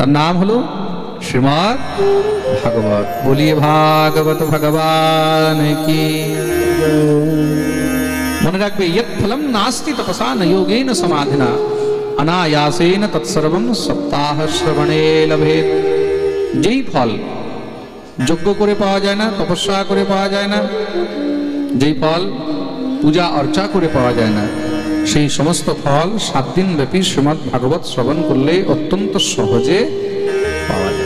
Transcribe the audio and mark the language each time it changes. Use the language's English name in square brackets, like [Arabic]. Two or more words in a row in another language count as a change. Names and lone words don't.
[Bangla] তার নাম হলো শ্রীমদ্ ভাগবত। [Hindi] बोलिए भागवत भगवान की। [Bangla] মনে রাখবে, [Sanskrit] ইয়ৎ ফলম নাস্তি তপসা ন যোগেন সমাধিনা অনায়াসেন তৎসর্বং সপ্তাহ শ্রবণে লভেত। [Bangla] যেই ফল যজ্ঞ করে পাওয়া যায় না, তপস্যা করে পাওয়া যায় না, যেই ফল পূজা অর্চা করে পাওয়া যায় না, সেই সমস্ত ফল 7 দিন ব্যাপী শ্রীমদ্ ভাগবত শ্রবণ করলে অত্যন্ত সহজে পাওয়া যায়।